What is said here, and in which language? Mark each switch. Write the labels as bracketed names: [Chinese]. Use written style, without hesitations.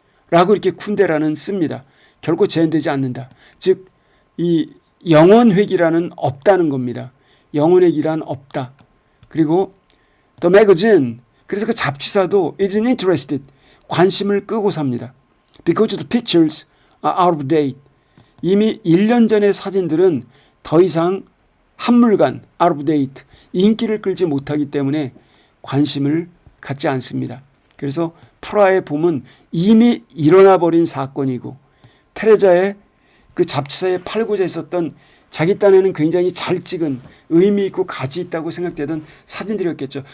[Korean] 라고 이렇게 쿤데라는 씁니다. 결코 재현되지 않는다. 즉, 이 영원회기라는 없다는 겁니다. 영원회기란 없다. 그리고 The Magazine, 그래서 그 잡지사도 [English] isn't interested, [Korean] 관심을 끄고 삽니다. [English] Because the pictures are out of date. [Korean] 이미 1년 전의 사진들은 더 이상 한물간 [English] out of date, [Korean] 인기를 끌지 못하기 때문에 관심을 갖지 않습니다. 그래서 프라하의 봄은 이미 일어나 버린 사건이고, 테레자의 그 잡지사에 팔고자 했었던 자기 딴에는 굉장히 잘 찍은 의미 있고 가치 있다고 생각되던 사진들이었겠죠.